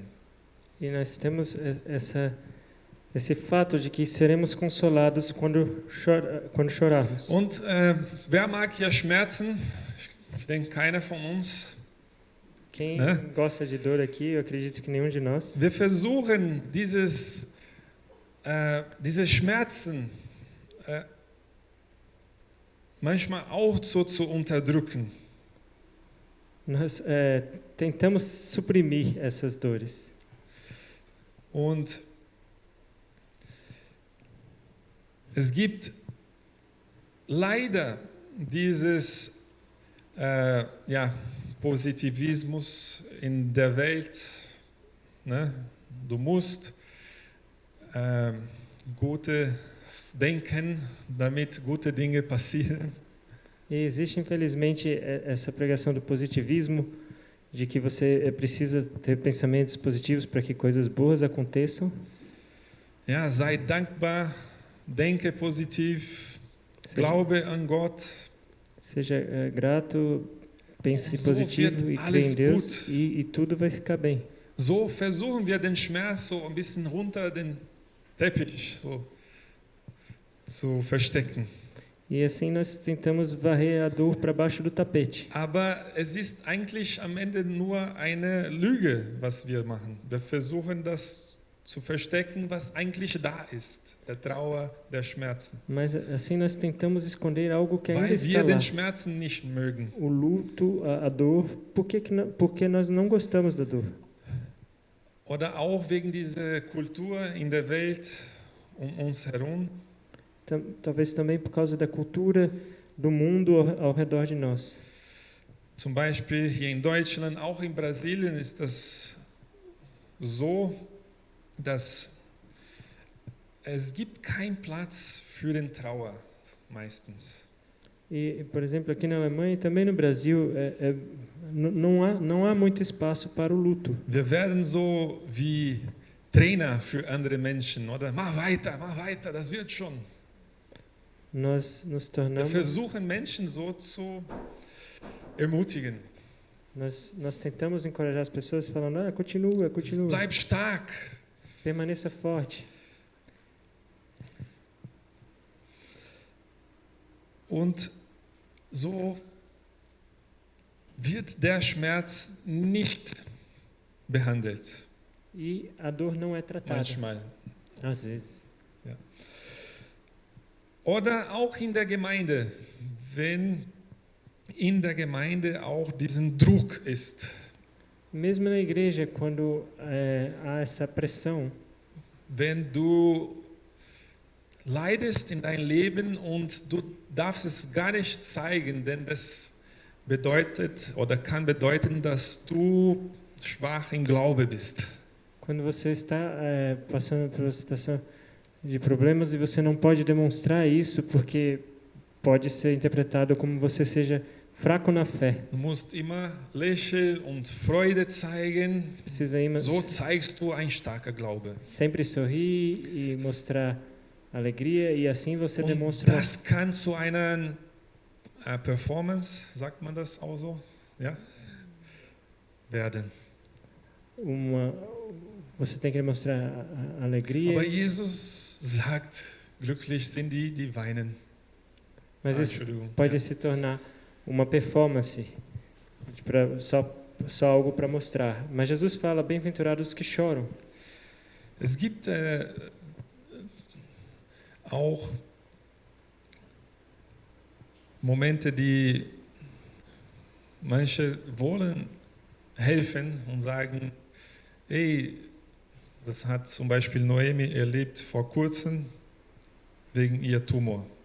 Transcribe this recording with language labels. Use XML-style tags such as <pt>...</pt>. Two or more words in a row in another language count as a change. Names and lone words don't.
<pt>e nós temos esse fato de que seremos consolados quando chorarmos.</pt> <de>Und wer mag hier Schmerzen? Ich denke, keiner von uns.</de> <pt>Quem Né? gosta de dor aqui, eu acredito que nenhum de nós.</pt> <de>Wir versuchen, diese Schmerzen manchmal auch so zu unterdrücken.</de> <pt>Nós tentamos suprimir essas dores.</pt> <de>Und es gibt leider dieses Positivismus in der Welt. Ne? Du musst gutes denken, damit gute Dinge passieren.</de> <pt>E existe, infelizmente, essa pregação do positivismo, de que você precisa ter pensamentos positivos para que coisas boas aconteçam.</pt> <de>Ja, sei dankbar, denke positiv, glaube an Gott.</de> <pt>Seja grato, pense</pt> <de>So</de> <pt>positivo</pt> <de>wird</de> <pt>e creia</pt> <de>alles</de> <pt>em Deus</pt> <de>gut.</de> <pt>e tudo vai ficar bem.</pt> <de>So versuchen wir den Schmerz so ein bisschen runter den Teppich so zu verstecken.</de> <pt>E assim nós tentamos varrer a dor para baixo do tapete.</pt> <de>Aber es ist eigentlich am Ende nur eine Lüge, was wir machen. Wir versuchen das zu verstecken, was eigentlich da ist. Der Trauer, der Schmerzen.</de> <pt>Mas assim nós tentamos esconder algo que ainda</pt> <de>Weil</de> <pt>está</pt> <de>wir</de> <pt>lá.</pt> <de>den Schmerzen nicht mögen.</de> <pt>O luto, a dor, porque nós não gostamos da dor.</pt> <de>Oder auch wegen dieser Kultur in der Welt um uns herum.</de> <pt>Talvez também por causa da cultura do mundo ao redor de nós.</pt> <de>Zum Beispiel hier in Deutschland, auch in Brasilien ist das so, dass es gibt keinen Platz für den Trauer meistens.</de> <pt>E, por exemplo, aqui na Alemanha e também no Brasil, não há muito espaço para o luto.</pt> <de>Wir werden so wie Trainer für andere Menschen, oder? Mach weiter, das wird schon.</de> <pt>Nós nos</pt> <de>Wir</de> <pt>tornamos,</pt> <de>versuchen Menschen so zu ermutigen.</de> <pt>nós tentamos encorajar as pessoas falando, continua,</pt> <de>Bleib stark.</de> <pt>permaneça forte.</pt> <de>Und so wird der Schmerz nicht behandelt.</de> <pt>E a dor não é tratada,</pt> <de>Manchmal.</de> <pt>às vezes.</pt> <de>Oder auch in der Gemeinde, wenn in der Gemeinde auch diesen Druck ist.</de> <pt>Mesmo na igreja, quando há essa pressão,</pt> <de>Wenn du leidest in dein Leben und du darfst es gar nicht zeigen, denn das bedeutet oder kann bedeuten, dass du schwach im Glaube bist.</de> <pt>quando você está passando por uma situação de problemas e você não pode demonstrar isso porque pode ser interpretado como você seja fraco na fé.</pt> <de>Du musst immer Lächeln und Freude zeigen.</de> <pt>Precisa ir,</pt> <de>So zeigst du ein starker Glaube.</de> <pt>sempre sorrir e mostrar alegria e assim você</pt> <de>Und</de> <pt>demonstra</pt> <de>das kann zu einer Performance, sagt man das auch so, ja, werden.</de> <pt>você tem que demonstrar alegria,</pt> <de>Aber Jesus sagt, glücklich sind die, die weinen.</de> <pt>mas isso</pt> <de>Entschuldigung.</de> <pt>pode</pt> <de>Ja.</de> <pt>se tornar uma performance, só algo para mostrar. Mas Jesus fala, bem-aventurados os que choram.</pt> <de>Es gibt auch Momente, die manche wollen helfen und sagen, hey, das hat zum Beispiel Noemi erlebt vor kurzem wegen ihr Tumor.</de>